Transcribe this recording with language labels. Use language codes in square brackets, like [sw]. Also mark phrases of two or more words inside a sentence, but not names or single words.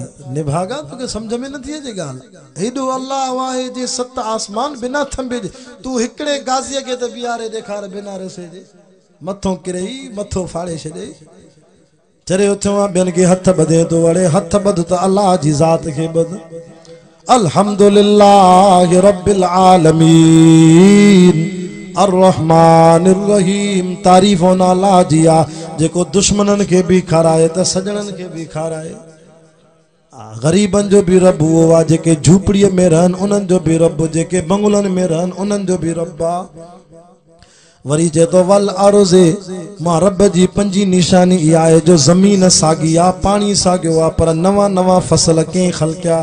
[sd] निभागा तोखे सम्झ में नथी अचे ॻाल्हि? हेॾो अल्लाह वाहे जे 7 आसमान बिना थंबे जे, तूं हिकिड़े गाज़ीअ खे त बिहारे ॾेखार बिना रसे जे, मथों किरई मथो फाड़े छॾे। चरे उथियो आहे ॿियनि खे हथ ॿधे थो, वड़े हथ ॿध त अल्लाह जी ज़ात खे ॿध। [ar] الحمد لله رب العالمين الرحمن الرحيم. [sd] तारीफ़ उन अल्लाह जी आहे जेको दुश्मननि खे बि खाराए त सजणनि खे बि खाराए। ग़रीबनि जो बि रब उहो आहे, जेके झूपड़ीअ में रहनि उन्हनि जो बि रब, जेके बंगलनि में रहनि उन्हनि जो बि रब आहे। वरी चए थो [ar] والأرض, [sd] मां रब जी 5 निशानी इहा आहे जो ज़मीन साॻी आहे, पाणी साॻियो आहे, पर नवां नवां फसल कंहिं ख़लक़िया।